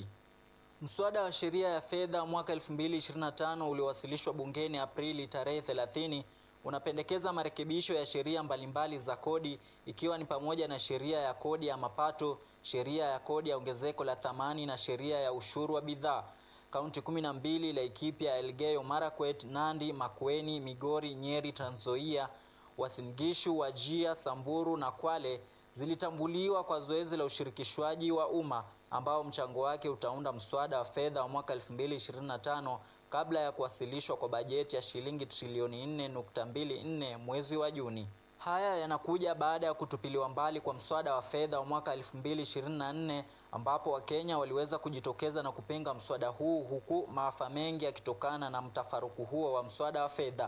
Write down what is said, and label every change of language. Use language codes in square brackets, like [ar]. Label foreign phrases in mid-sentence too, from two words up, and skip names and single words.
[sw] Mswada wa sheria ya fedha mwaka 2025 uliowasilishwa bungeni Aprili tarehe 30 unapendekeza marekebisho ya sheria mbalimbali za kodi, ikiwa ni pamoja na sheria ya kodi ya mapato, sheria ya kodi ya ongezeko la thamani na sheria ya ushuru wa bidhaa. Kaunti 12 Laikipia, Elgeyo Marakwet, Nandi, Makueni, Migori, Nyeri, Trans Nzoia, Uasin Gishu, Wajir, Samburu na Kwale zilitambuliwa kwa zoezi la ushirikishwaji wa umma ambao mchango wake utaunda mswada wa fedha wa mwaka 2025 kabla ya kuwasilishwa kwa bajeti ya shilingi trilioni 4.24 mwezi wa Juni. Haya yanakuja baada ya kutupiliwa mbali kwa mswada wa fedha wa mwaka 2024 ambapo Wakenya waliweza kujitokeza na kupinga mswada huu, huku maafa mengi yakitokana na mtafaruku huo wa mswada wa fedha.